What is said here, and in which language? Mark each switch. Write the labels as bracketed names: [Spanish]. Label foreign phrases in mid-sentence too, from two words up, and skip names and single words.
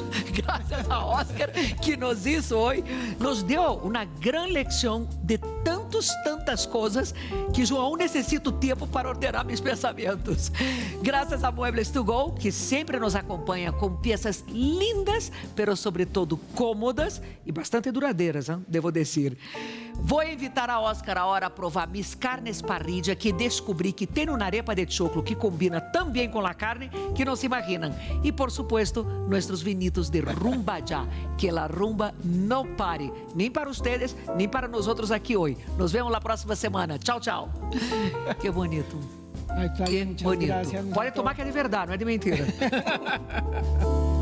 [Spanish] Gracias a Oscar que nos hizo hoy, nos dio una gran lección de tantas cosas que yo aún necesito tiempo para ordenar mis pensamientos. Gracias a Muebles to Go, que siempre nos acompaña con piezas lindas, pero sobre todo cómodas [Portuguese] e bastante duradeiras, hein? Devo dizer. Vou invitar a Oscar agora a provar [Spanish] mis carnes parrilla, [Portuguese] que descobri que tem uma arepa de choclo que combina tão bem com a carne que não se imaginam. E, [Spanish] por supuesto, [Portuguese] nossos vinitos de rumba já, que a rumba não pare, nem para vocês, nem para nós outros aqui hoje. Nos vemos na próxima semana. Tchau, tchau. [Spanish] Que bonito. Ay, Claudia, Que muchas bonito. gracias. [Portuguese] Pode tomar que é de verdade, não é de mentira.